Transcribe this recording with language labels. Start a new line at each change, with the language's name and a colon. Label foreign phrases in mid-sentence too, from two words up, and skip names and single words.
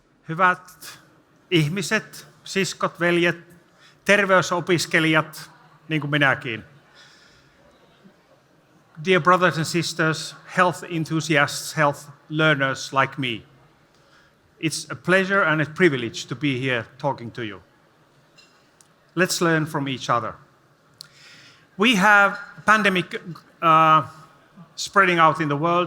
Finnish: Hyvät ihmiset, siskot, veljet, terveysopiskelijat, niin kuin minäkin.
English: Dear brothers and sisters, health enthusiasts, health learners like me. It's a pleasure and a privilege to be here talking to you. Let's learn from each other. We have pandemic spreading out in the world.